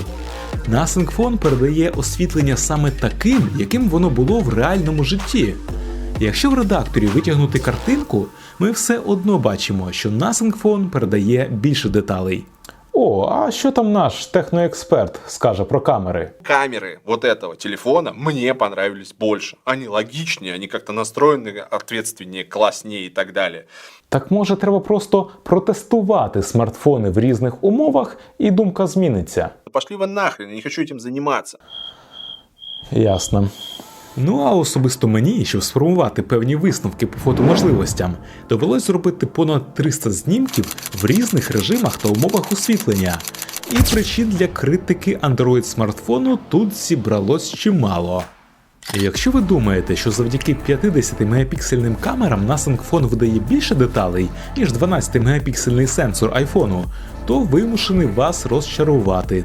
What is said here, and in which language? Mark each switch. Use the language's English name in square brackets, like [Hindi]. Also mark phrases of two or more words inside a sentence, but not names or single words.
[Ukrainian] Nothing Phone передає освітлення саме таким, яким воно було в реальному житті. Якщо в редакторі витягнути картинку, ми все одно бачимо, що Nothing Phone передає більше деталей. О, а що там наш техноексперт скаже про камери? [Russian] Камеры вот этого телефона мне понравились больше. Они логичнее, они как-то настроены ответственнее, класснее и так далее. [Ukrainian] Так може треба просто протестувати смартфони в різних умовах і думка зміниться? [Russian] Пошли вы нахрен, я не хочу этим заниматься. Ясно. [Ukrainian] Ну а особисто мені, щоб сформувати певні висновки по фотоможливостям, довелось зробити понад 300 знімків в різних режимах та умовах освітлення. І причин для критики Android смартфону тут зібралось чимало. І якщо ви думаєте, що завдяки 50-мегапіксельним камерам Nothing Phone видає більше деталей, ніж 12-мегапіксельний сенсор айфону, то вимушений вас розчарувати.